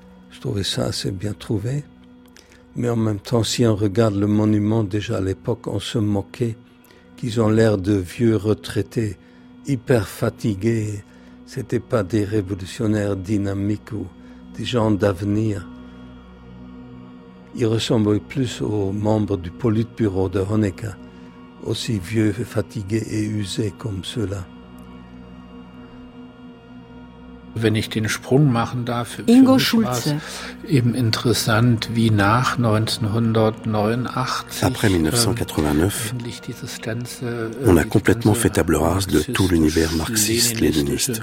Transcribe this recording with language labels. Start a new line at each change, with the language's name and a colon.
French: Je trouvais ça assez bien trouvé. Mais en même temps, si on regarde le monument, déjà à l'époque, on se moquait qu'ils ont l'air de vieux retraités, hyper fatigués. C'était pas des révolutionnaires dynamiques ou des gens d'avenir. Il ressemblait plus aux membres du Politburo de Honecker, aussi vieux, fatigués et usés comme ceux-là.
German: Wenn ich den Sprung machen darf, Ingo Schulze. Eben interessant, wie nach 1989,
French: après 1989, on a complètement fait table rase de tout l'univers marxiste-léniniste.